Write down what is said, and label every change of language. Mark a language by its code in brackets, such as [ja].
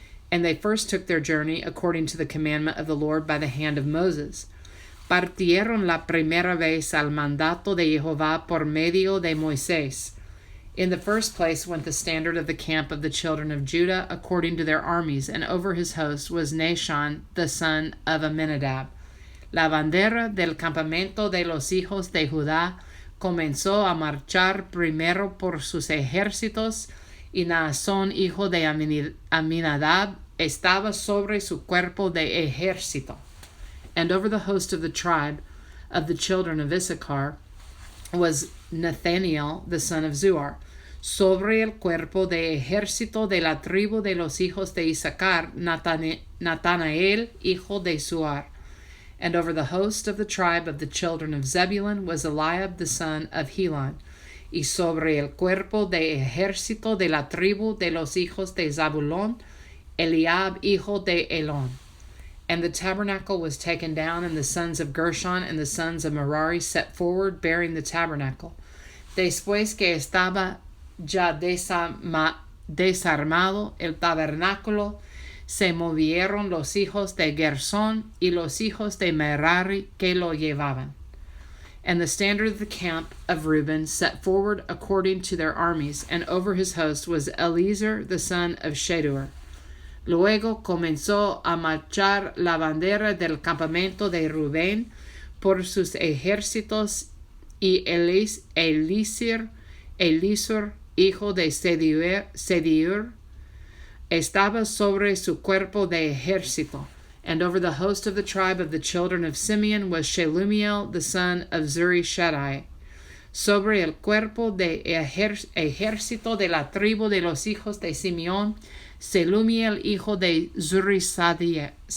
[en] And they first took their journey according to the commandment of the Lord by the hand of Moses. [es] Partieron la primera vez al mandato de Jehová por medio de Moisés. [en] In the first place went the standard of the camp of the children of Judah according to their armies, and over his host was Nahshon the son of Amminadab. [es] La bandera del campamento de los hijos de Judá comenzó a marchar primero por sus ejércitos, y Naasón, hijo de Amminadab, estaba sobre su cuerpo de ejército. [en] And over the host of the tribe of the children of Issachar was Nathaniel, the son of Zuar. [es] Sobre el cuerpo de ejército de la tribu de los hijos de Isaacar, Natanael, hijo de Zuar. [en] And over the host of the tribe of the children of Zebulun was Eliab, the son of Helon. [es] Y sobre el cuerpo de ejército de la tribu de los hijos de Zabulón, Eliab, hijo de Elón. [en] And the tabernacle was taken down, and the sons of Gershon and the sons of Merari set forward, bearing the tabernacle. [es] Después que estaba ya desarmado el tabernáculo, se movieron los hijos de Gersón y los hijos de Merari que lo llevaban. [en] And the standard of the camp of Reuben set forward according to their armies, and over his host was Eliezer the son of Shedur. [es] Luego comenzó a marchar la bandera del campamento de Rubén por sus ejércitos, y Eliezer, hijo de Sediur, estaba sobre su cuerpo de ejército. [en] And over the host of the tribe of the children of Simeon was Shelumiel, the son of Zurishaddai. [es] Sobre el cuerpo de ejército de la tribu de los hijos de Simeón, Shelumiel, hijo de Zurisadai.